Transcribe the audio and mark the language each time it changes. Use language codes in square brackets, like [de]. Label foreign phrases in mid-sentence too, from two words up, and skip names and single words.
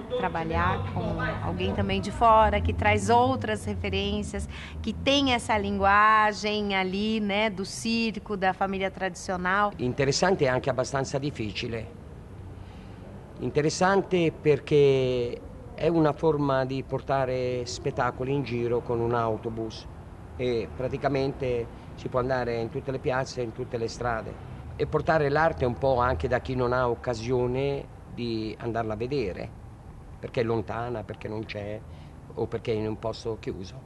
[pt] Trabalhar com alguém também de fora, que traz outras referências, que tem essa linguagem ali, né, do circo, da família tradicional. [it] Interessante e anche abbastanza difficile. Interessante perché è una forma di portare spettacoli in giro con un autobus. e praticamente si può andare in tutte le piazze, in tutte le strade e portare l'arte un po' anche da chi non ha occasione di andarla a vedere, perché è lontana, perché non c'è o perché è in un posto chiuso.